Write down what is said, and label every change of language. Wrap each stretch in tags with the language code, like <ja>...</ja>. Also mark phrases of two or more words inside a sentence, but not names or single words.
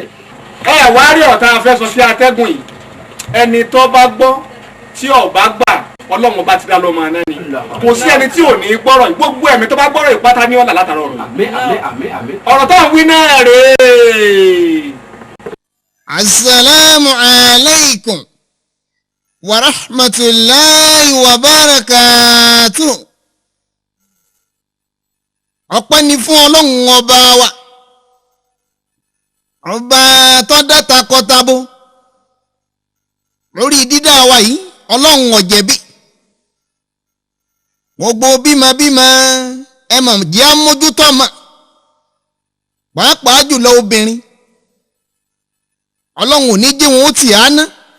<yo>wá rí ọ̀tá afẹ́sọ sí atẹ́gùn yìí ẹni tó bá gbọ́ tí ò bá gbà Ọlọ́run bá ti dá lọ́mọ náà ni kò sí ẹni tí ò ní gbọ́rọ̀ yìí gbogbo ẹ̀mí tó bá gbọ́rọ̀ yìí pátá ní ọ̀là látara ọ̀rọ̀ ọ̀rọ̀ tó ń wí náà rèé.</yo> <ar>السلام عليكم ورحمة الله وبركاته.</ar> <yo>Ọpẹ́ ni fún Ọlọ́run ọba wa ọba tó dá takọtabo lórí dídá wa yìí Ọlọ́run ò jẹ̀bi gbogbo bímọ ẹ mọ̀ jẹ́ àmójútó ọmọ pàápàá jùlọ obìnrin Ọlọ́run ò ní jẹ́ wọn ó tì á ná</yo>